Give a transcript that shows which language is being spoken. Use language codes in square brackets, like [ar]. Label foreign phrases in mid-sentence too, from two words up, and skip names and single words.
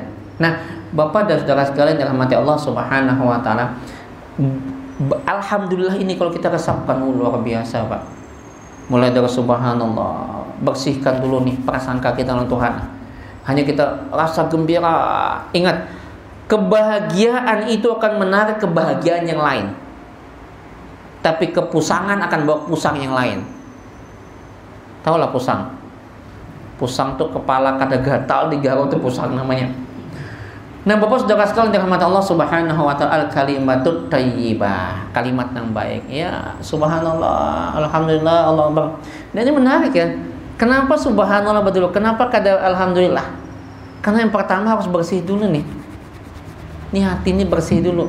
[id] Nah, Bapak dan saudara sekalian yang dirahmati Allah [ar] سبحانه وتعالى, [id] alhamdulillah ini kalau kita resapkan luar biasa, Pak. Mulai dari subhanallah, bersihkan dulu nih prasangka kita dengan Tuhan. Hanya kita rasa gembira. Ingat, kebahagiaan itu akan menarik kebahagiaan yang lain. Tapi kepusangan akan bawa pusang yang lain. Tahulah pusang. [bjn] Pusang tuh kepala kada gatal digaruk tuh pusang namanya. [id] Nah, Bapak saudara sekalian dirahmati Allah [ar] سبحانه وتعالى, الكلمة الطيبة, [id] kalimat yang baik. Ya, subhanallah, alhamdulillah, [ar] الله أكبر. [id] Dan ini menarik ya. Kenapa subhanallah dulu? Kenapa kada alhamdulillah? Karena yang pertama harus bersih dulu nih. Ini hati ini bersih dulu.